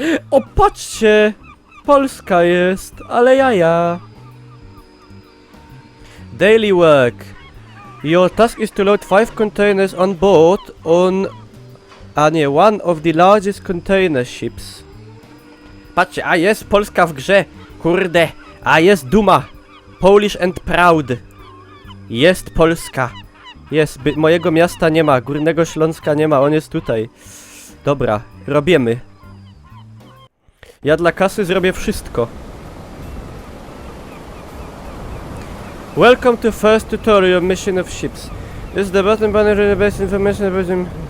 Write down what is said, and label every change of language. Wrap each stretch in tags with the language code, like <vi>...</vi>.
<pl>O, patrzcie! Polska jest, ale jaja.</pl> <en>Daily work. Your task is to load 5 containers on board on...</en> <pl>A nie,</pl> <en>one of the largest container ships.</en> <pl>Patrzcie, a jest Polska w grze. Kurde, a jest duma.</pl> <en>Polish and proud.</en> <pl>Jest Polska. Jest, mojego miasta nie ma, Górnego Śląska nie ma, on jest tutaj. Dobra, robimy. Ja dla kasy zrobię wszystko.</pl> <en>Welcome to first tutorial mission of ships. This is the button banner the best information about them.</en>